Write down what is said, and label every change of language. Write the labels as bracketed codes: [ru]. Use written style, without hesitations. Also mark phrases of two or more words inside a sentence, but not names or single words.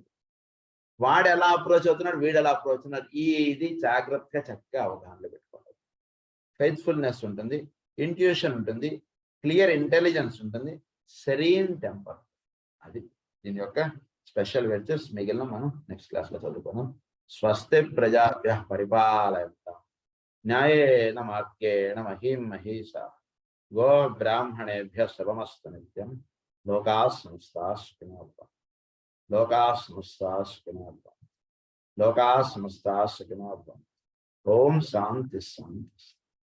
[te] వాడు ఎలా అప్రోచ్ అవుతున్నాడు, వీడు ఎలా అప్రోచ్ అవుతున్నాడు, ఇది జాగ్రత్తగా చక్కగా అవగాహనలో పెట్టుకోవాలి. ఫెయిత్ఫుల్నెస్ ఉంటుంది, ఇంట్యూషన్ ఉంటుంది, [en] clear intelligence [te] ఉంటుంది, [en] serene temper. [te] అది దీని యొక్క [en] special virtues. [te] మిగిలిన మనం [en] next class [te] లో చదువుకున్నాం. [sa] स्वस्ति प्रजाभ्यः परिपालयन्तां न्यायेन मार्गेण महीं महीषाः गो ब्राह्मणेभ्यः शुभमस्तु नित्यं. लोकाः समस्ताः सुखिनो भवन्तु। लोकाः समस्ताः सुखिनो भवन्तु. लोकाः समस्ताः सुखिनो भवन्तु. ॐ शान्ति शान्ति.